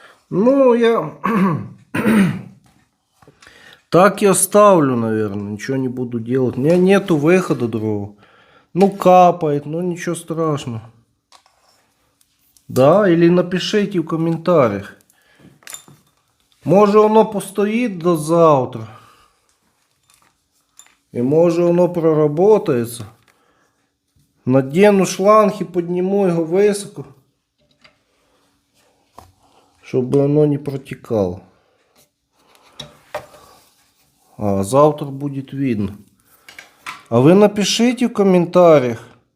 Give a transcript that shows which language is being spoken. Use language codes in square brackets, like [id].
[ru] Ну, я так и оставлю, наверное. Ничего не буду делать. У меня нету выхода другого. Ну, капает, ну ничего страшного. Да, или напишите в комментариях. [uk] Може воно постоїть до завтра. [ru] И [uk] може воно [ru] проработается. Надену шланг и подниму его высоко. Чтобы оно не протекало. А завтра будет видно. А вы напишите в комментариях.